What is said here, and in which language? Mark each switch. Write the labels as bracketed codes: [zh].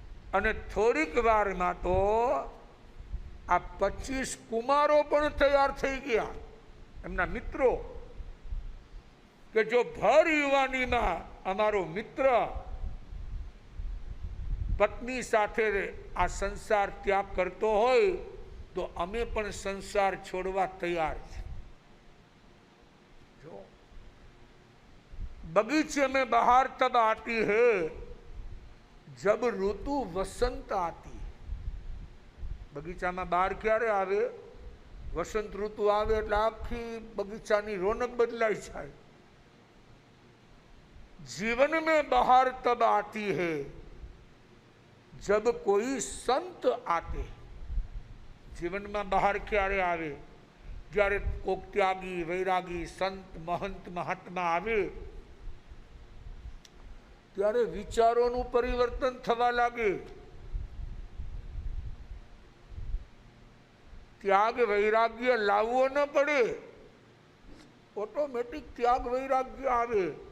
[gu] અને થોડીક વારમાં તો આ 25 કુમારો પણ તૈયાર થઈ ગયા, એમના મિત્રો, કે જો ભર યુવાનીમાં અમારો મિત્ર પત્ની સાથે આ સંસાર ત્યાગ કરતો હોય તો અમે પણ સંસાર છોડવા તૈયાર છે. [hi] જો बगीचे में बहार तब आती है जब ऋतु वसंत आती. [gu] બગીચામાં બહાર ક્યારે આવે? વસંત ઋતુ આવે એટલે આખી બગીચાની રોનક બદલાઈ જાય. [hi] जीवन में बहार तब आती है जब कोई संत आते. [gu] જીવનમાં બહાર ક્યારે આવે? જ્યારે કોક ત્યાગી વૈરાગી સંત મહંત મહાત્મા આવે ત્યારે વિચારોનું પરિવર્તન થવા લાગે. ત્યાગ વૈરાગ્ય લાવવો ન પડે, ઓટોમેટિક ત્યાગ વૈરાગ્ય આવે.